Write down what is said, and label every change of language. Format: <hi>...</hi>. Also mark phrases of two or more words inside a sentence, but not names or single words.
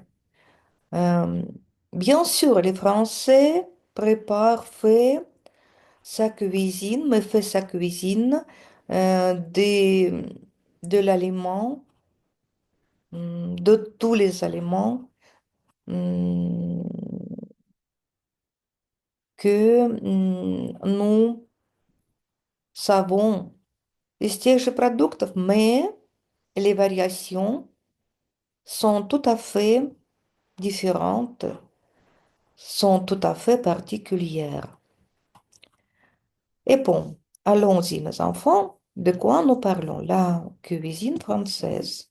<fr>Euh, Bien sûr, les Français préparent, fait sa cuisine, me fait sa cuisine de l'aliment, de tous les aliments hum, que nous savons</fr> <ru>из тех же продуктов,</ru> <fr>mais les variations sont tout à fait différentes, sont tout à fait particulières. Et bon, allons-y, mes enfants. De quoi nous parlons? La cuisine française.</fr>